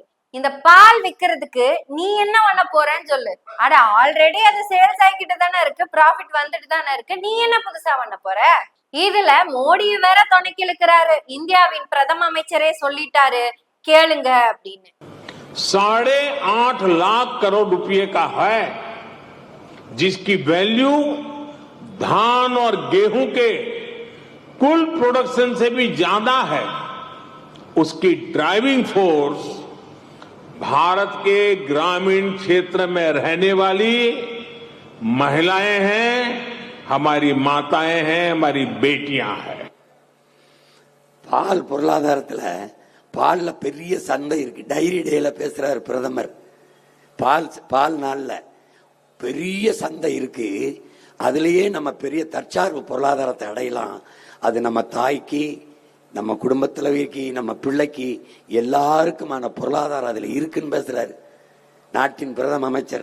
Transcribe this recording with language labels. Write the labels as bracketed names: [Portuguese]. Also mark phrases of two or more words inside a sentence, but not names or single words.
[Tamil] இந்த பால் விக்கிறதுக்கு நீ என்ன பண்ண போறன்னு சொல்லு. அட ஆல்ரெடி அது சேல்ஸ் ஆகிக்கிட்டு தானே இருக்கு, ப்ராஃபிட் வந்துட்டு தானே இருக்கு, நீ என்ன புதுசா பண்ண போற? இதுல மோடி வேற துணைக்கு இழுக்கிறாரு. இந்தியாவின் பிரதம அமைச்சரே சொல்லிட்டாரு, கேளுங்க அப்படின்னு. [Hindi] 8.5 लाख करोड़ रुपए का है, जिसकी वैल्यू धान और गेहूं के कुल प्रोडक्शन से भी ज्यादा है। उसकी [English] driving force [Hindi] भारत के ग्रामीण क्षेत्र में रहने वाली महिलाएं हैं, हमारी माताएं हैं, हमारी बेटियां हैं. [Tamil] பால் பொருளாதாரத்துல பால்ல பெரிய சந்தை இருக்கு. [English] dairy dayல [Tamil] பேசுறாரு பிரதமர். பால் நாள்ல பெரிய சந்தை இருக்கு. அதுலயே நம்ம பெரிய தற்சார்பு பொருளாதாரத்தை அடையலாம். அது நம்ம தாய்க்கு, நம்ம குடும்பத்திலவிற்கு, நம்ம பிள்ளைக்கு எல்லாருக்குமான பொருளாதாரம் அதுல இருக்குன்னு பேசுறாரு நாட்டின் பிரதம அமைச்சர்.